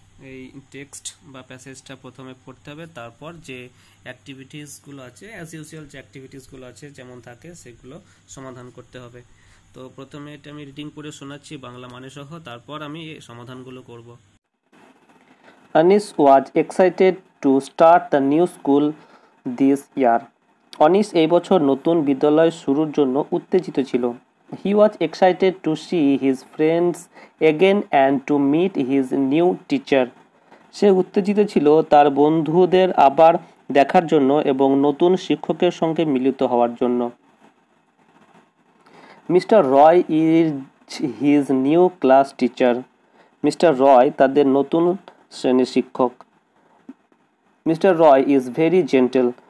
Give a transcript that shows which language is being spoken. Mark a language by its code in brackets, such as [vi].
[bn] এই টেক্সট বা প্যাসেজটা প্রথমে পড়তে হবে, তারপর যে অ্যাক্টিভিটিসগুলো আছে অ্যাজ ইউজুয়াল যে অ্যাক্টিভিটিসগুলো আছে যেমন থাকে সেগুলো সমাধান করতে হবে। তো প্রথমে এটা আমি রিডিং করে শোনাচ্ছি বাংলা মানে সহ, তারপর আমি এই সমাধানগুলো করব। [en] Anis was excited to start the new school this year. [bn] Anis এই বছর নতুন বিদ্যালয় শুরুর জন্য উত্তেজিত ছিল। [en] He was excited to see his friends again and to meet his new teacher. [bn] সে উত্তেজিত ছিল তার বন্ধুদের আবার দেখার জন্য এবং নতুন শিক্ষকের সঙ্গে মিলিত হওয়ার জন্য। [en] Mister Roy is his new class teacher. [bn] Mister রয় তাদের নতুন শ্রেণীর শিক্ষক। [en] Mister Roy is very gentle.